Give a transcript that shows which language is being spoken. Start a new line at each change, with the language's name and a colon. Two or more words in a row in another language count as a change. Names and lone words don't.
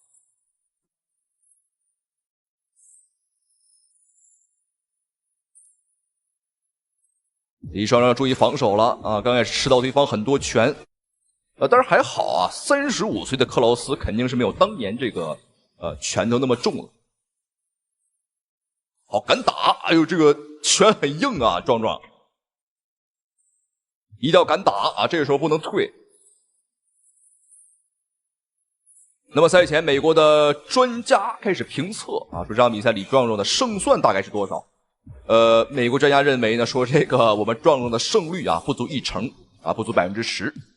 Chinese: 李壮壮注意防守了啊！刚开始吃到对方很多拳，但是还好啊，35岁的克劳斯肯定是没有当年这个拳头那麼重了。好，敢打！哎呦，這個拳很硬啊，壯壯，一定要敢打啊！這個時候不能退。那麼賽前，美國的專家開始評測啊，說這場比賽李壯壯的勝算大概是多少？美國專家認為呢，說這個我們壯壯的勝率啊不足1%啊，不足10%。